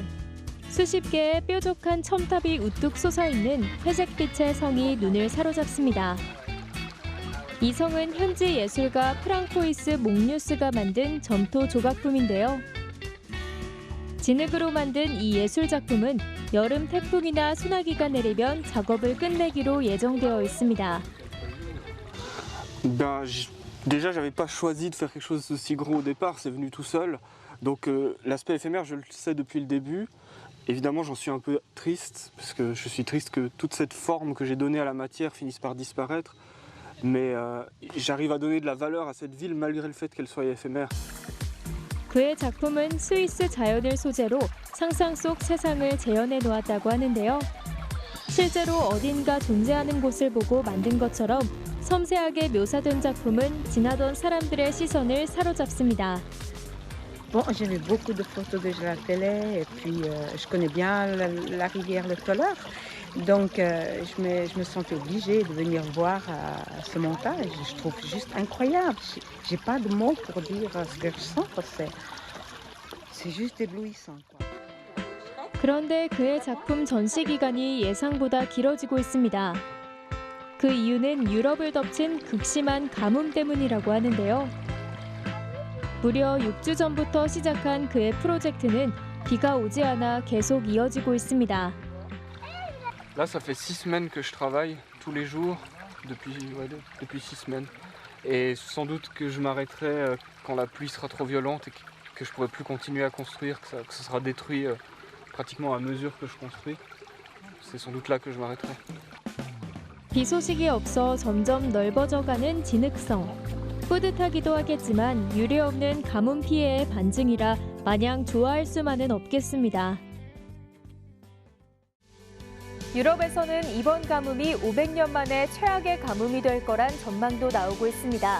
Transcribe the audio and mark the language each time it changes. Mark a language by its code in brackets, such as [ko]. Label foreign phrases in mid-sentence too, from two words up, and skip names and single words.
[ko] 수십 개의 뾰족한 첨탑이 우뚝 솟아있는 회색빛의 성이 눈을 사로잡습니다. 이성은 현지 예술가 프랑코이스 몽뉴스가 만든 점토 조각품인데요. 진흙으로 만든 이 예술 작품은 여름 태풍이나 소나기가 내리면 작업을 끝내기로 예정되어 있습니다. [fr] Déjà, j'avais pas choisi de faire quelque chose d'aussi gros au départ, c'est venu tout seul. Donc l'aspect éphémère, je le sais depuis le début. Évidemment, j'en suis un peu triste, parce que je suis triste que toute cette forme que j'ai donnée à la matière finisse par disparaître. Mais j'arrive à donner de la valeur à cette ville malgré le fait qu'elle soit éphémère. [ko] 그의 작품은 스위스 자연을 소재로 상상 속 세상을 재현해 놓았다고 하는데요. 실제로 어딘가 존재하는 곳을 보고 만든 것처럼 섬세하게 묘사된 작품은 지나던 사람들의 시선을 사로잡습니다. [fr] Bon, j'ai vu beaucoup de photos déjà à la télé et puis je connais bien la rivière Le Toller. Donc je me sentais obligée de venir voir ce montage. Je trouve juste incroyable. J'ai pas de mots pour dire ce que je sens. C'est juste éblouissant. [ko] 그런데 그의 작품 전시 기간이 예상보다 길어지고 있습니다. 그 이유는 유럽을 덮친 극심한 가뭄 때문이라고 하는데요. 무려 6주 전부터 시작한 그의 프로젝트는 비가 오지 않아 계속 이어지고 있습니다. [fr] Là, ça fait 6 semaines que je travaille tous les jours, depuis 6 semaines. Et sans doute que je m'arrêterai quand la pluie sera trop violente et que je pourrai plus continuer à construire, que ça sera détruit pratiquement à mesure que je construis. C'est sans doute là que je m'arrêterai. [ko] 비 소식이 없어 점점 넓어져가는 진흙성. 뿌듯하기도 하겠지만 유례없는 가뭄 피해의 반증이라 마냥 좋아할 수만은 없겠습니다. 유럽에서는 이번 가뭄이 500년 만에 최악의 가뭄이 될 거란 전망도 나오고 있습니다.